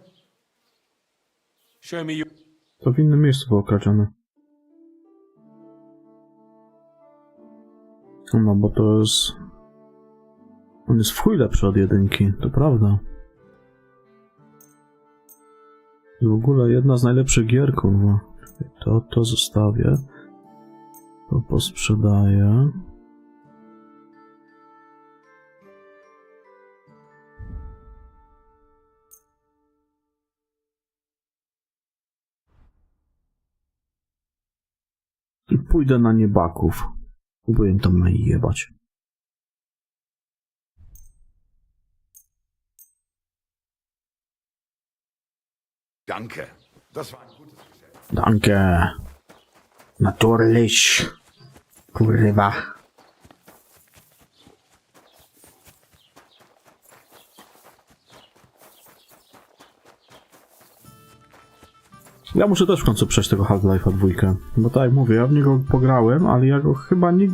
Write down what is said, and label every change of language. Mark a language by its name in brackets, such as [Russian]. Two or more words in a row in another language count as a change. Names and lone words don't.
[English] Show me your... [Polish] To w innym miejscu było kradzione. No, bo to jest... On jest w chuj lepszy od jedynki, to prawda. W ogóle jedna z najlepszych gier, kurwa. To zostawię. To posprzedaję. I pójdę na niebaków. Próbuję tam najebać. [German] Danke. Das war ein gutes Geschäft. Danke. Natürlich. [Polish] Kurwa. Ja muszę też w końcu przejść tego Half-Life'a 2. Bo tak jak mówię, ja w niego pograłem, ale ja go chyba nie...